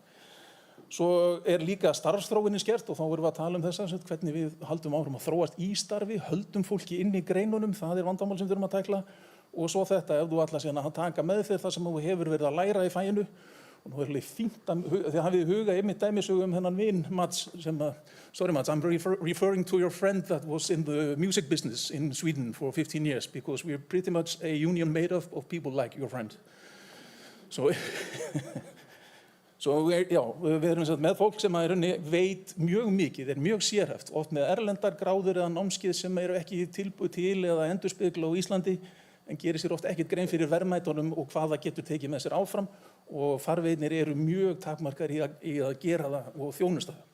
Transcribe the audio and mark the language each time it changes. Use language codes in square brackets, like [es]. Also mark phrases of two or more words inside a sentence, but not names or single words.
[is] Svo er líka starfsþróunin skert og þá erum við að tala þessa, hvernig við haldum áfram að þróast í starfi, höldum fólki inn í greinunum, það er vandamál sem við þurfum að tækla. Og svo þetta, ef þú ætlar síðan að taka með þér það sem þú hefur verið að læra í faginu, og nú er alveg fínt að þið hafið huga einmitt dæmisögu þennan vin Mats sem [en] sorry Mats, I'm referring to your friend that was in the music business in Sweden for 15 years because we're pretty much a union made of people like your friend. [is] Við erum með fólk sem veit mjög mikið, er mjög sérhæft, oft með erlendar gráður eða námskeið sem eru ekki tilbúið til eða endurspegla á Íslandi, en gerir sér oft ekkert grein fyrir verðmætunum og hvað það getur tekið með sér áfram og farveiðirnir eru mjög takmarkar í að gera það og þjónusta það.